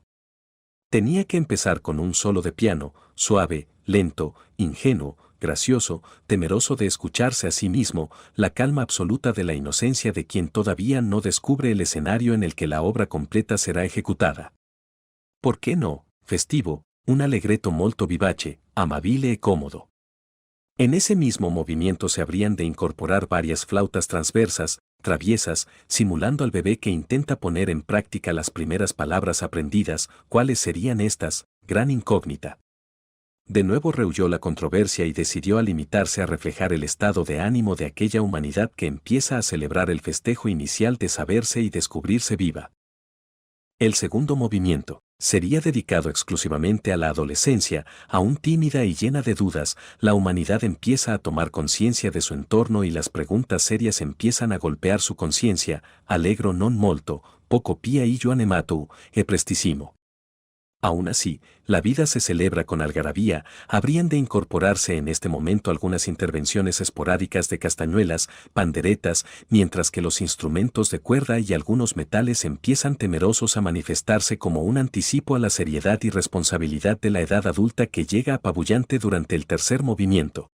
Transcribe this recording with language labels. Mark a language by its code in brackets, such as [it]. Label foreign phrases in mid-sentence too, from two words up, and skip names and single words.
[es] Tenía que empezar con un solo de piano, suave, lento, ingenuo, gracioso, temeroso de escucharse a sí mismo, la calma absoluta de la inocencia de quien todavía no descubre el escenario en el que la obra completa será ejecutada. ¿Por qué no, festivo, [it] un allegretto molto vivace, amabile e cómodo? [es] En ese mismo movimiento se habrían de incorporar varias flautas transversas, traviesas, simulando al bebé que intenta poner en práctica las primeras palabras aprendidas. ¿Cuáles serían estas? Gran incógnita. De nuevo rehuyó la controversia y decidió a limitarse a reflejar el estado de ánimo de aquella humanidad que empieza a celebrar el festejo inicial de saberse y descubrirse viva. El segundo movimiento sería dedicado exclusivamente a la adolescencia, aún tímida y llena de dudas. La humanidad empieza a tomar conciencia de su entorno y las preguntas serias empiezan a golpear su conciencia. [it] Allegro non molto, poco pia io anemato, e prestissimo. [es] Aún así, la vida se celebra con algarabía, habrían de incorporarse en este momento algunas intervenciones esporádicas de castañuelas, panderetas, mientras que los instrumentos de cuerda y algunos metales empiezan temerosos a manifestarse como un anticipo a la seriedad y responsabilidad de la edad adulta que llega apabullante durante el tercer movimiento.